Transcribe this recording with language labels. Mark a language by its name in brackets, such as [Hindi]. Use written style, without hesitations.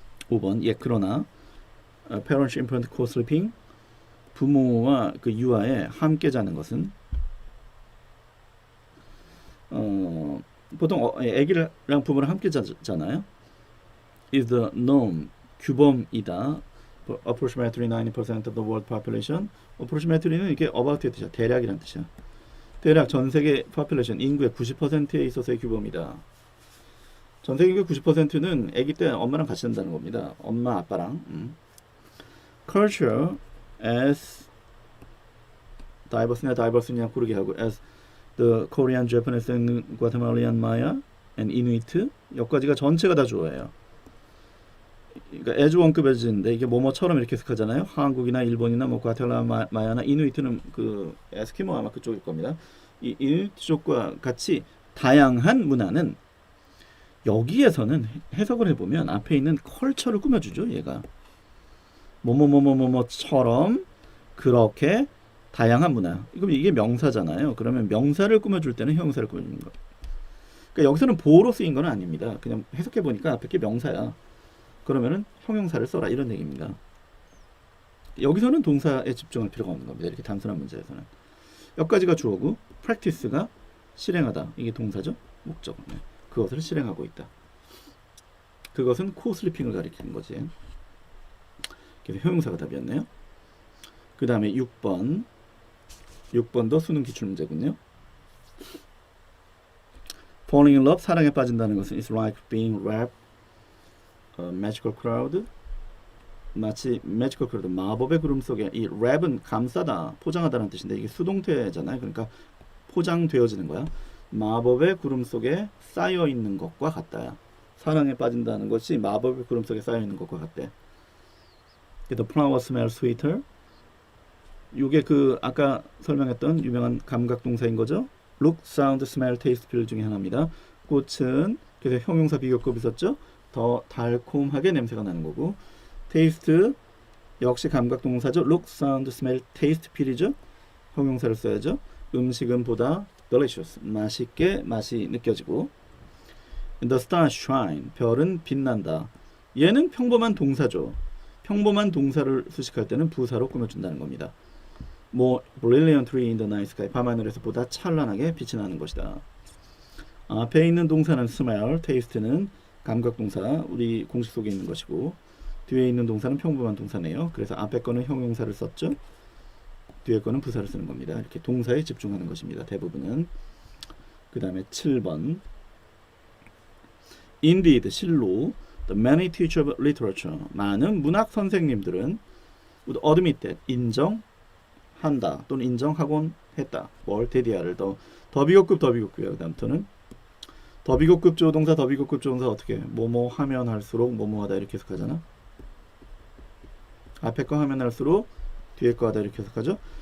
[Korean] 5번 그러나 [English] parents infant co-sleeping [Korean] 부모와 그 유아에 함께 자는 것은 보통 아기랑 부모랑 함께 자잖아요. [English] is the norm [Korean] 규범이다. [English] approximately 90% of the world population. [Korean] approximately는 이게 about의 뜻이야. 대략이란 뜻이야. 대략 전 세계 population 인구의 90%에 있어서의 규범이다. 전 세계 인구의 90%는 아기 때 엄마랑 같이 잔다는 겁니다. 엄마 아빠랑. [English] culture as diverse냐 [Korean] 고르게 하고 [English] as the Korean, Japanese, and Guatemalan Maya and Inuit [Korean] 여기까지가 전체가 다 주어예요. 그러니까 as 원급해지는데 이게 뭐뭐처럼 이렇게 해석하잖아요. 한국이나 일본이나 뭐 과테말라 마야나 이누이트는 그 에스키모 아마 그쪽일 겁니다. 이 이누이트 쪽과 같이 다양한 문화는 여기에서는 해석을 해보면 앞에 있는 컬처를 꾸며주죠. 얘가 뭐뭐뭐뭐뭐처럼 그렇게 다양한 문화. 그럼 이게 명사잖아요. 그러면 명사를 꾸며줄 때는 형용사를 꾸며주는 거. 그러니까 여기서는 보호로 쓰인 건 아닙니다. 그냥 해석해 보니까 앞에 게 명사야. 그러면은 형용사를 써라 이런 얘기입니다. 여기서는 동사에 집중할 필요가 없는 겁니다. 이렇게 단순한 문제에서는. 여기까지가 주어고 practice가 실행하다. 이게 동사죠. 목적. 네. 그것을 실행하고 있다. 그것은 co-sleeping을 가리키는 거지. 그래서 형용사가 답이었네요. 그 다음에 6번 6번도 수능 기출 문제군요. [English] Falling in love, [Korean] 사랑에 빠진다는 것은 [English] is like being wrapped a magical cloud. [Korean] 마치 magical cloud, 마법의 구름 속에, 이 wrap은 감싸다, 포장하다는 뜻인데 이게 수동태잖아요. 그러니까 포장되어지는 거야. 마법의 구름 속에 쌓여 있는 것과 같다. 사랑에 빠진다는 것이 마법의 구름 속에 쌓여 있는 것과 같대. [English] The flower smells sweeter. [Korean] 이게 그 아까 설명했던 유명한 감각 동사인 거죠. Look, sound, smell, taste 비율 중에 하나입니다. 꽃은 그래서 형용사 비교급이 있었죠. 더 달콤하게 냄새가 나는 거고, taste 역시 감각 동사죠. Look, sound, smell, taste 비율이죠. 형용사를 써야죠. 음식은 보다 delicious, 맛있게 맛이 느껴지고. [English] The stars shine, [Korean] 별은 빛난다. 얘는 평범한 동사죠. 평범한 동사를 수식할 때는 부사로 꾸며준다는 겁니다. [English] More brilliantly in the night sky, [Korean] 밤하늘에서 보다 찬란하게 빛이 나는 것이다. 앞에 있는 동사는 smell, taste는 감각 동사, 우리 공식 속에 있는 것이고, 뒤에 있는 동사는 평범한 동사네요. 그래서 앞에 거는 형용사를 썼죠. 뒤에 거는 부사를 쓰는 겁니다. 이렇게 동사에 집중하는 것입니다. 대부분은. 그 다음에 7번. [English] Indeed, [Korean] 실로 [English] the many teachers of literature, [Korean] 많은 문학 선생님들은 [English] would admit that, [Korean] 인정한다 또는 인정하곤 했다. 뭘? 데디아를 더 비교급 그 다음 터는 더 비교급 조동사 어떻게 뭐뭐 하면 할수록 뭐뭐 하다 이렇게 해석하잖아. 앞에 거 하면 할수록 뒤에 거 하다 이렇게 해석하죠.